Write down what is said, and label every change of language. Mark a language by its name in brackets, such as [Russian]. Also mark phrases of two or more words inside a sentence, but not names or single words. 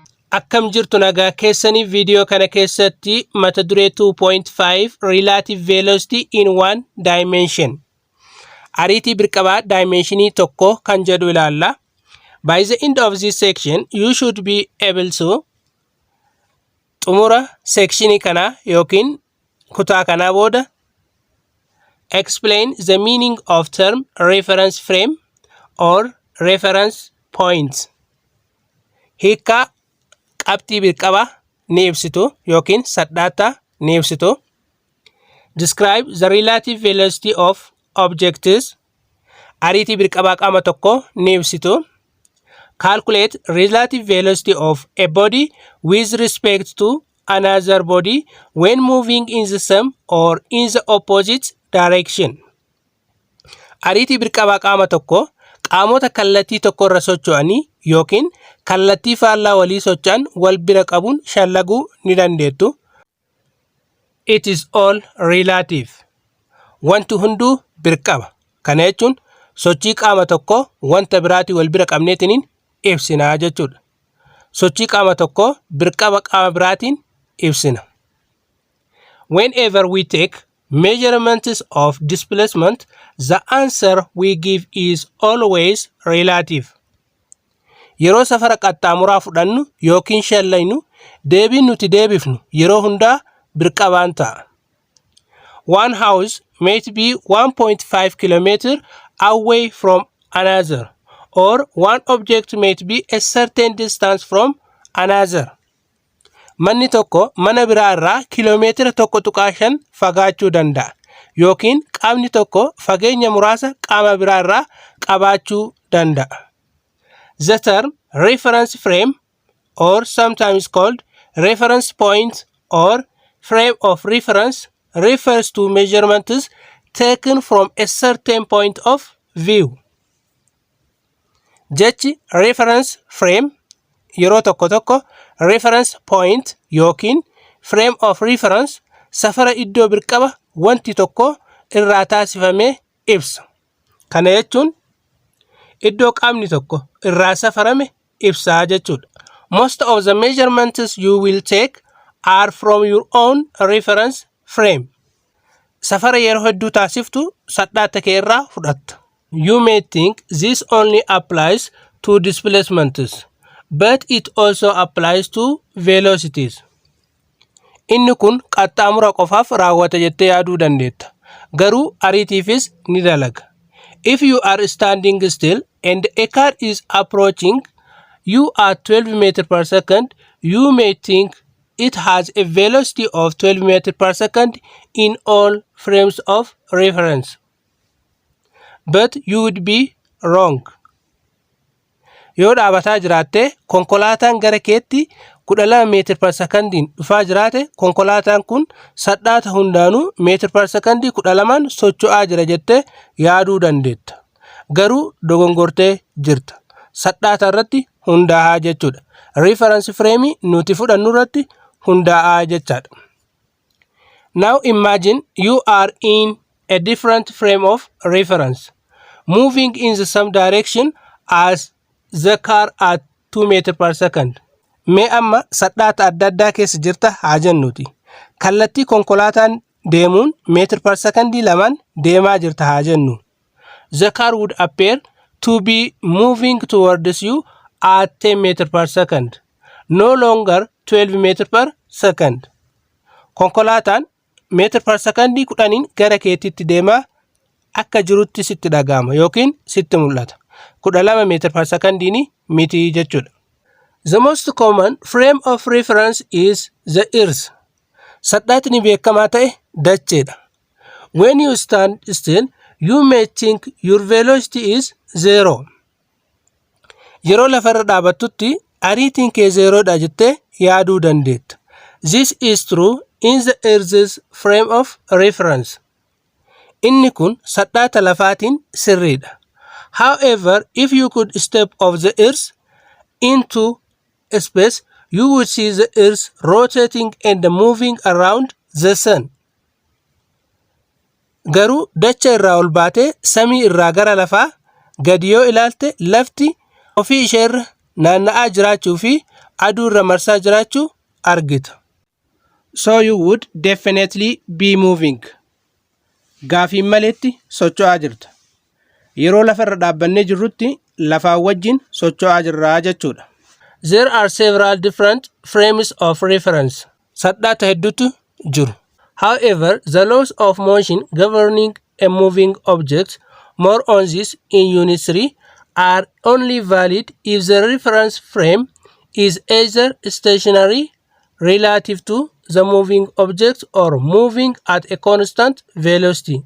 [Oromo] Akkam jirtu nagaa keessanii video kana keessatti mata duree 2.5 [English] relative velocity in one dimension. [Oromo] Ariitii birqabaa dimensionii tokko kan jedhu ilaalla. [English] By the end of this section, you should be able to [Oromo] xumura sectionii kana yookiin kutaa kana booda [English] explain the meaning of term reference frame or reference point. [Oromo] Hiika qabxii birqabaa ni ibsitu yookiin sadhaata ni ibsitu. [English] Describe the relative velocity of objects. [Oromo] Ariitii birqabaa qaama tokko ni ibsitu. [English] Calculate relative velocity of a body with respect to another body when moving in the same or in the opposite direction. [Oromo] Ariitii birqabaa qaama tokko qaamota kallattii tokko irra socho'anii yookiin kallattii faallaa walii socho'an wal bira qabuun shallaguu ni dandeettu. [English] It is all relative. [Oromo] Wanti hunduu birqaba. Kana jechuun sochii qaama tokko wanta biraatii wal bira qabneetiniin ibsina jechuudha. Sochii qaama tokko birqaba qaama biraatiin ibsina. [English] Whenever we take measurements of displacement, the answer we give is always relative. [Oromo] Yeroo safara qaxxaamuraa fudhannu yookiin shallaynu deebiin nuti deebifnu yeroo hundaa birqabaan ta'a. [English] One house might be 1.5 kilometers away from another, or one object might be a certain distance from another. [Oromo] Manni tokko mana biraa irraa kiiloomeetira 1.5 fagaachuu danda'a yookiin qaamni tokko fageenya muraasa qaama biraa irraa qabaachuu danda'a. [English] The term reference frame, or sometimes called reference point or frame of reference, refers to measurements taken from a certain point of view. [Oromo] Jechi [English] reference frame [Oromo] yeroo tokko tokko [English] reference point [Oromo] yookiin [English] frame of reference [Oromo] safara iddoo birqaba wanti tokko irraa taasifamee ibsa. Kana jechuun iddoo qaamni tokko irraa safarame ibsaa jechuudha. [English] Most of the measurements you will take are from your own reference frame. [Oromo] Safara yeroo hedduu taasiftu sadhaata kee irraa fudhatta. [English] You may think this only applies to displacements, but it also applies to velocities. [Oromo] Inni kun qaxxaamura qofaaf raawwata jettee yaaduu dandeetta. Garuu ariitiifis ni dalaga. [English] If you are standing still and a car is approaching you at 12 meters per second, you may think it has a velocity of 12 meters per second in all frames of reference. But you would be wrong. [Oromo] Yoo dhaabataa jiraatte konkolaataan gara keetti 12 meetira per sekondiin dhufaa jiraate konkolaataan kun sadhaata hundaanuu meetira per sekondii 12 socho'aa jira jettee yaaduu dandeetta. Garuu dogongortee jirta. Sadhaata irratti hundaa'aa jechuudha. [English] Reference frame [Oromo] nuti fudhannu irratti hundaa'aa jechaadha. [English] Now imagine you are in a different frame of reference, moving in the same direction as the car at 2 meters per second. [Oromo] Mee amma sadhaata adda addaa keessa jirta haa jennuuti. Kallattii konkolaataan deemuun meetira per sekondii 2 deemaa jirta haa jennu. [English] The car would appear to be moving towards you at 10 meters per second, no longer 12 meters per second. [Oromo] Konkolaataan meetira per sekondii 10 gara keetitti deemaa akka jirutti sitti dhaga'ama yookiin sitti mul'ata. 12 meetira per sekondiin miti jechuudha. [English] The most common frame of reference is the earth. [Oromo] Sadhaatni beekamaa ta'e dacheedha. [English] When you stand still, you may think your velocity is 0. [Oromo] Yeroo lafarra dhaabattutti ariitiin kee 0 dha jettee yaaduu dandeetta. [English] This is true in the earth's frame of reference. [Oromo] Inni kun sadhaata lafaatiin sirriidha. [English] However, if you could step off the earth into space, you would see the earth rotating and moving around the sun. [Oromo] Garuu dacha irraa ol baatee samii irraa gara lafaa gadi yoo ilaalte lafti ofii isheerra naanna'aa jiraachuu fi aduu irra marsaa jiraachuu argita. [English] So you would definitely be moving. [Oromo] Gaafiin maletti socho'aa jirta. Yeroo lafarra dhaabbannee jirrutti lafaa wajjin socho'aa jirraa jechuudha. [English] There are several different frames of reference. [Oromo] Sadhaata hedduutu jiru. [English] However, the laws of motion governing a moving object, more on this in Unit 3, are only valid if the reference frame is either stationary relative to the moving object or moving at a constant velocity.